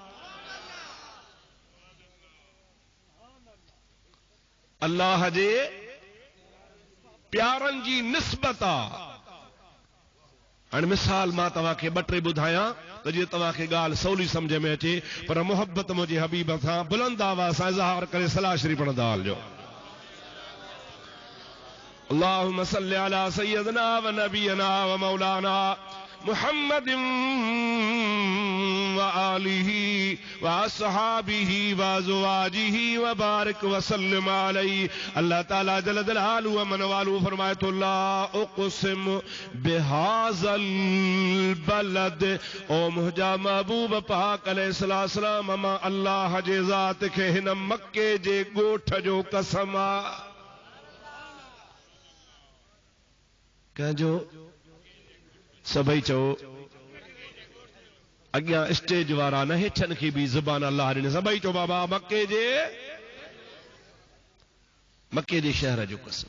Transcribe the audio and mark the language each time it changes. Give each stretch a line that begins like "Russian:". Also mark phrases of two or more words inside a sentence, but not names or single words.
Sindhi: अल्लाह जे प्यारनि जी निस्बत आहे। हाणे मिसाल मां तव्हांखे ॿ टे ॿुधायां त जीअं तव्हांखे ॻाल्हि सवली सम्झ में अचे, पर मोहब्बत मुंहिंजे हबीब सां बुलंद आवाज़ सां इज़हार करे सलाह शरीफ़ पढ़ंदा हलिजो।
Arabic: اللهم صل على سيدنا و نبينا و مولانا محمد و آله و أصحابه و أزواجه و بارك و سلم عليه.
Sindhi: अल्लाह ताला
Arabic: جل جلاله
Sindhi: व मन वालू फरमाए तो
Arabic: لا أقسم بهذا البلد,
Sindhi: ओ मुंहिंजा महबूब पाक अलैहिस्सलाम मां अल्लाह जे ज़ात खे हिन मक्के जे ॻोठ जो कसम आहे। कंहिंजो? सभई चओ, अॻियां स्टेज वारा न, हेठनि खे बि ज़बान अल्लाह ॾिने, सभई चओ बाबा मक्के जे शहर जो कसम।